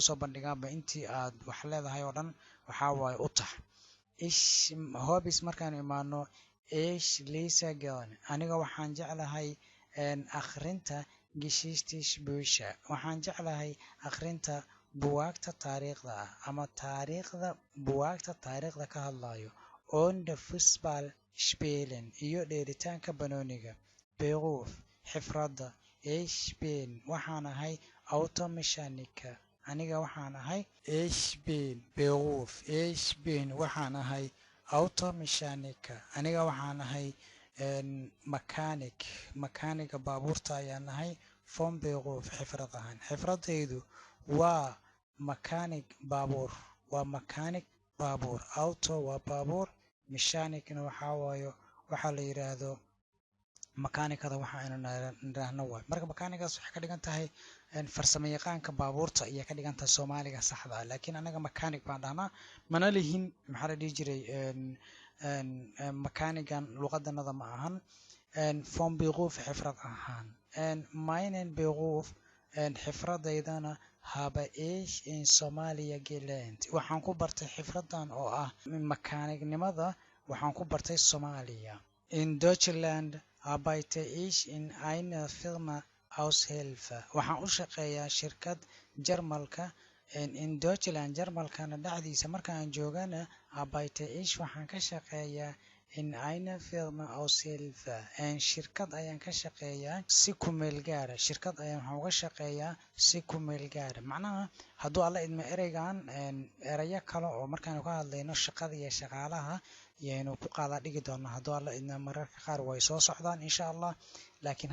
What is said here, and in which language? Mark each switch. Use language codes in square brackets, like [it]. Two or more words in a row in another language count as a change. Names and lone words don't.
[so] soo bandhigaanba intii aad wax leedahay oo dhan waxaa waaye u tax ish hobbies markaan imaano [de] ish lisa [so] gern aniga waxaan jeclahay akhrinta [de] geschichtliche Bücher [so] waxaan jeclahay akhrinta buwaagta taariikhda ah ama buwaagta taariikhda ka hadlayo [de] und Fußball spielen [so] iyo dheelitaanka banooniga Beruf xifradda [de] ich bin [so] waxaan ahay Automechaniker aniga waxaan ahay [de] ich bin Beruf ich bin [so] waxaan ahay Automechaniker aniga waxaan ahay makaaniga baabuurta ayaan ahay [de] vom Beruf [so] xifrad ahaan xifradaydu waa makaanig baabuur auto waa baabuur mechanicna waxaa waayo waxaa la yiraahdo makaanikada waxa aynu niraahno waay marka makaanigaas waxay ka dhigan tahay farsamo yaqaanka baabuurta iyo ka dhigan tahay Soomaaliga saxda ah laakiin anaga makaanig baan dhahnaa mana lihin maxaa la dhihi jiray makaanigan luqadanada ma ahan [de] vom Beruf [so] xifrad ahaan [de] meinen Beruf [so] xifradaydana [de] habe ich in Somalia gelernt [so] waxaan ku bartay xifradan oo ah makaanignimada waxaan ku bartay Soomaaliya [de] in Deutschland arbeite ich in einer Firma Aushilfe [so] waxaan u shaqeeyaa shirkad Jarmalka in Deutschland Jarmalkana dhacdiisa markaan joogana [de] arbeite ich [so] waxaan ka shaqeeyaa [de] in einer Firma Aushilfe [so] shirkad ayaan ka shaqeeyaa si ku meel gaara shirkad ayaan waxaan uga shaqeeyaa si ku meel gaara macnaha hadduu alla idmo ereygan erayo kale oo markaan ka hadlayno shaqada iyo shaqaalaha yaynu ku qaada dhigi doonaa hadduu alla idmo mararka qaar way soo socdaan [ar] إن شاء الله [so] laakiin